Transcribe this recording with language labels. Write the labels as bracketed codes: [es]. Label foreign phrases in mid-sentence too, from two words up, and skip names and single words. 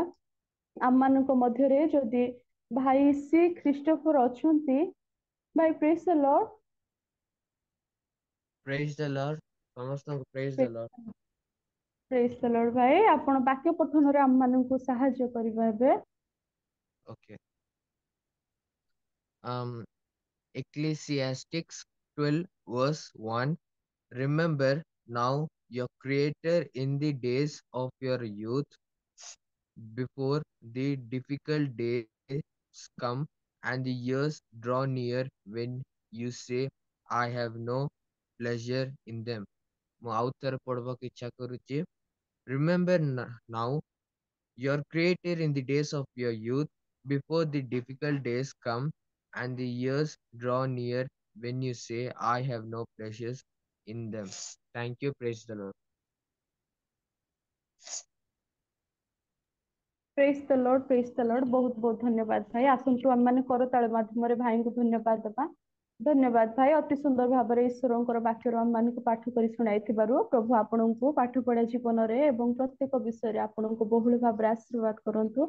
[or] ଆମମାନଙ୍କ ମଧ୍ୟରେ ଯଦି ଭାଇ ସି ଖ୍ରୀଷ୍ଟୋଫର ଅଛନ୍ତି, ଭାଇ [en] Praise the Lord. Praise the Lord. ସମସ୍ତଙ୍କୁ Praise the Lord. Praise the Lord. [or] ଭାଇ ଆପଣ ବାକ୍ୟ ପଠନରେ ଆମମାନଙ୍କୁ ସାହାଯ୍ୟ କରିବା ଏବେ। [en] ଓକେ। Ecclesiastes 12 verse 1. Remember now your Creator in the days of your youth, before the difficult days come and the years draw near when you say, I have no pleasure in them. [or] ମୁଁ ଆଉ ଥରେ ପଢବାକୁ ଇଚ୍ଛା କରୁଛି। [en] Remember now your creator in the days of your youth, before the difficult days come and the years draw near, when you say, I have no pleasures in them. Thank you. Praise the Lord. Praise the Lord, Praise the Lord. [or] ବହୁତ ବହୁତ ଧନ୍ୟବାଦ ଭାଇ। ଆସନ୍ତୁ ଆମେ ମାନେ କରତାଳ ମାଧ୍ୟମରେ ଭାଇଙ୍କୁ ଧନ୍ୟବାଦ ଦେବା। ଧନ୍ୟବାଦ ଭାଇ, ଅତି ସୁନ୍ଦର ଭାବରେ ଈଶ୍ୱରଙ୍କର ବାକ୍ୟରୁ ଆମ ମାନଙ୍କୁ ପାଠ କରି ଶୁଣାଇଥିବାରୁ ପ୍ରଭୁ ଆପଣଙ୍କୁ ପାଠ ପଢା ଜୀବନରେ ଏବଂ ପ୍ରତ୍ୟେକ ବିଷୟରେ ଆପଣଙ୍କୁ ବହୁଳ ଭାବରେ ଆଶୀର୍ବାଦ କରନ୍ତୁ।